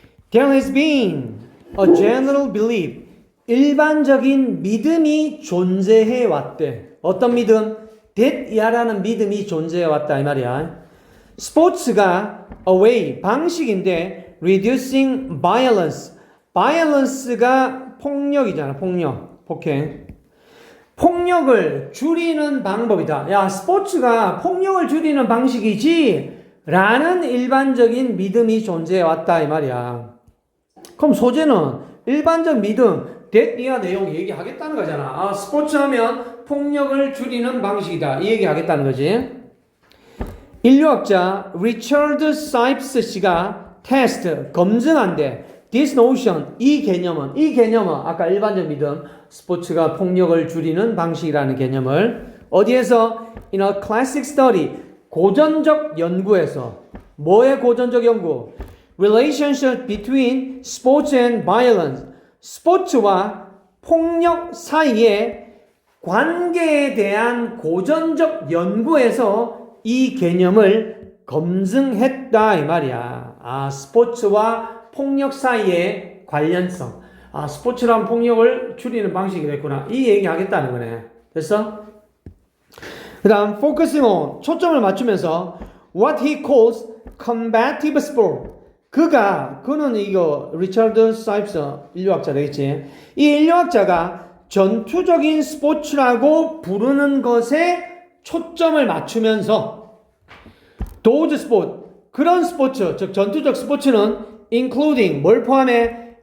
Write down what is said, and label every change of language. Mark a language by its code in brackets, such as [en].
[en] There has been a general belief. [ko] 일반적인 믿음이 존재해 왔대. 어떤 믿음? that야라는 믿음이 존재해 왔다 이 말이야. [en] 스포츠가 a way, 방식인데 reducing violence. [ko] violence가 폭력이잖아. 폭력, 폭행. 폭력을 줄이는 방법이다. 야, 스포츠가 폭력을 줄이는 방식이지 라는 일반적인 믿음이 존재해 왔다 이 말이야. 그럼 소재는 일반적 믿음, that 이하 내용 얘기하겠다는 거잖아. 아, 스포츠 하면 폭력을 줄이는 방식이다. 이 얘기하겠다는 거지. 인류학자 리처드 사이프스 씨가 테스트, 검증한대. [en] This notion, [ko] 이 개념은 아까 일반적 믿음, 스포츠가 폭력을 줄이는 방식이라는 개념을 어디에서? [en] In a classic study, [ko] 고전적 연구에서. 뭐의 고전적 연구? [en] Relationship between sports and violence. [ko] 스포츠와 폭력 사이의 관계에 대한 고전적 연구에서 이 개념을 검증했다 이 말이야. 아, 스포츠와 폭력 사이의 관련성. 아, 스포츠랑 폭력을 줄이는 방식이 됐구나. 이 얘기 하겠다는 거네. 됐어? [en] 그 다음, focusing on, [ko] 초점을 맞추면서 [en] what he calls combative sport. [ko] 그는 이거 리처드 사이프스 인류학자 되겠지. 이 인류학자가 전투적인 스포츠라고 부르는 것에 초점을 맞추면서 [en] those sport, [ko] 그런 스포츠, 즉 전투적 스포츠는 including 뭘 포함해?